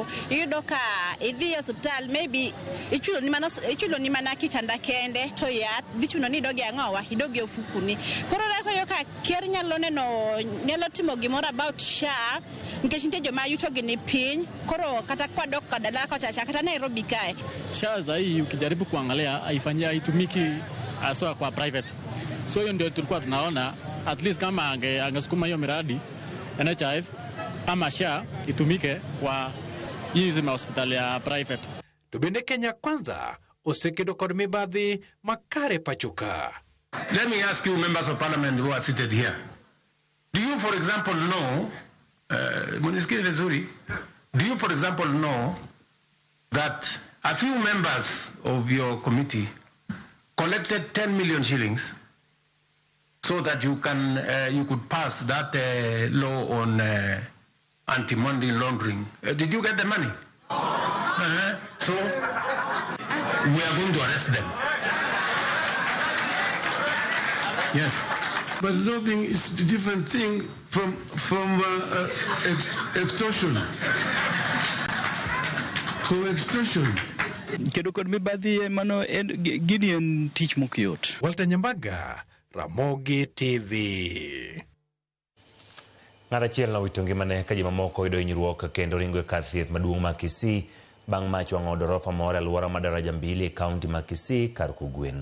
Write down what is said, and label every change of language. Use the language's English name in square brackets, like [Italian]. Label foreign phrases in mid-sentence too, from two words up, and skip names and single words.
[Luo (Kenya and Tanzania)] Iyudo ka idhi e osiptal maybe ichulo ni mana kitanda kende to yath dhi chuno ni idogi ang'owa idogi ofukuni. Koro reko yo ka ker nyalo timo gimoro about SHA nikech nitie joma yutogi ni piny koro kata kwadok kadala kochacha kata Nairobi kae. [Swahili] SHA zaidi ukijaribu kuangalia haitumiki aswa kwa private. So hiyo ndio tulikuwa tunaona [English] at least [Swahili] kama angesukuma hiyo miradi NHIF ama SHA itumike kwa hizi hospitali ya private. [Luo (Kenya and Tanzania)] Tubende Kenya kwanza osekedo kod mibadhi makare pachuka. [English] Let me ask you members of parliament who are seated here. Do you for example know [Swahili] munisikie vizuri, [English] do you for example know that a few members of your committee collected 10 million shillings so that you could pass that law on anti-money laundering? Did you get the money? So we are going to arrest them. Yes. But lobbying is a different thing from extortion. From extortion. [Luo (Kenya and Tanzania)] Kedo kod mibadhi mano gini en tich mokyot. Walter Nyambaga, Ramogi TV. Ng'at achiel nowito ngimane ka ji mamoko yudo hinyruok kendo ringo e kar thieth maduong' ma Kisii bang' mach wang'o dorofa moro e alwora ma Daraja Mbili e kaunti ma Kisii kar Kugwen.